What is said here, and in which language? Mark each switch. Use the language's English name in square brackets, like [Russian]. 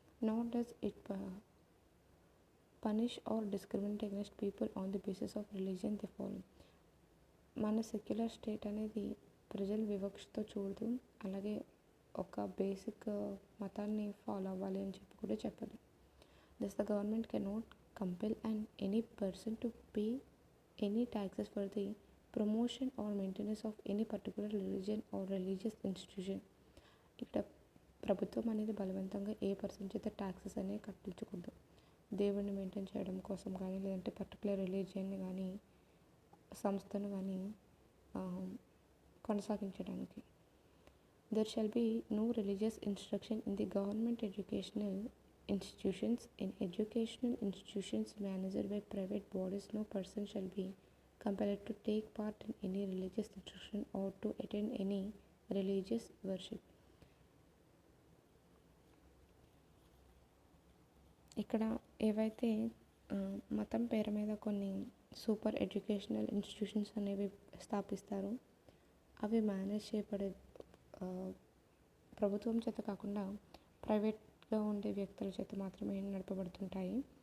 [English] Not does it punish or discriminate against people on the basis of religion they follow. [Telugu] మన secular state అనేది ప్రజలు వివక్షతో చూడదు, అలాగే ఒక బేసిక్ మతాన్ని ఫాలో అవ్వాలి అని చెప్పి కూడా చెప్పదు. [English] Thus, the government cannot compel any person to pay any taxes for the promotion or maintenance of any particular religion or religious institution. [Telugu] ఇక్కడ ప్రభుత్వం అనేది బలవంతంగా ఏ పర్సన్ చేత ట్యాక్సెస్ అనేవి కట్టించకూడదు. దేవుడిని మెయింటైన్ చేయడం కోసం కానీ, లేదంటే పర్టికులర్ రిలీజియన్ని కానీ, సంస్థను కానీ కొనసాగించడానికి. [English] There shall be no religious instruction in the government educational institutions. In educational institutions managed by private bodies, no person shall be compelled to take part in any religious instruction or to attend any religious worship. [Telugu] ఇక్కడ ఏవైతే మతం పేరు మీద కొన్ని super educational institutions అనేవి స్థాపిస్తారు, అవి manage చేయబడే ప్రభుత్వం చేత కాకుండా ప్రైవేట్గా ఉండే వ్యక్తుల చేత మాత్రమే నడపబడుతుంటాయి.